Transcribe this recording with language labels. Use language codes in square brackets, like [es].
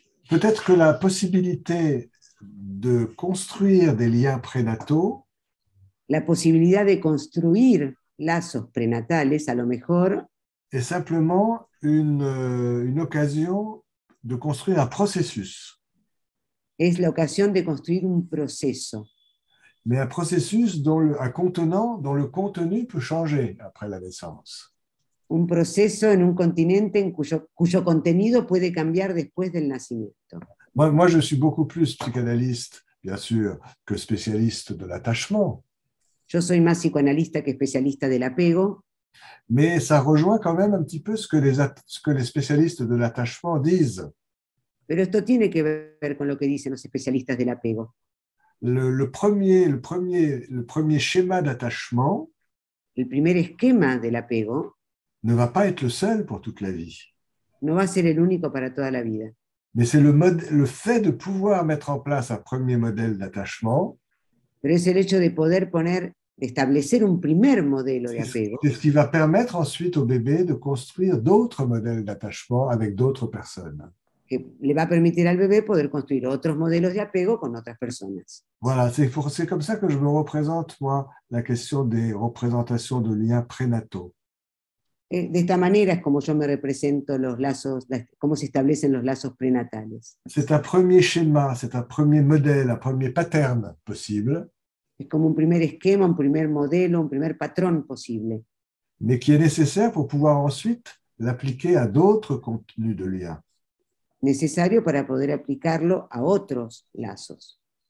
[fr] Peut-être que la possibilité de construire des liens prénataux [es] La posibilidad de construir lazos prenatales, a lo mejor, [fr] est simplement une occasion de construire un processus. [es] es la ocasión de construir un proceso, [fr] Mais un processus dont le contenu peut changer après la naissance. [es] un proceso en un continente cuyo contenido puede cambiar después del nacimiento. [fr] Moi, je suis beaucoup plus psychanalyste, bien sûr, que spécialiste de l'attachement. [es] Yo soy más psicoanalista que especialista del apego, [fr] Mais ça rejoint quand même un petit peu ce que les spécialistes de l'attachement disent. [es] pero esto tiene que ver con lo que dicen los especialistas del apego. [fr] Le premier schéma d'attachement [es] El primer esquema del apego [fr] ne va pas être le seul pour toute la vie. [es] no va a ser el único para toda la vida. [fr] Mais c'est le fait de pouvoir mettre en place un premier modèle d'attachement. [es] Pero es el hecho de poder establecer un primer modelo de apego. [fr] C'est ce qui va permettre ensuite au bébé de construire d'autres modèles d'attachement avec d'autres personnes. [es] Que le va a permitir al bebé poder construir otros modelos de apego con otras personas. [fr] Voilà, c'est comme ça que je me représente, moi, la question des représentations de liens prénataux. [es] De esta manera es como yo me represento los lazos, cómo se establecen los lazos prenatales. [fr] C'est un premier schéma, c'est un premier modèle, un premier pattern possible. [es] Es como un primer esquema, un primer modelo, un primer patrón posible. [fr] Mais qui est nécessaire pour pouvoir ensuite l'appliquer à d'autres contenus de liens. [es] Necesario para poder aplicarlo a otros lazos.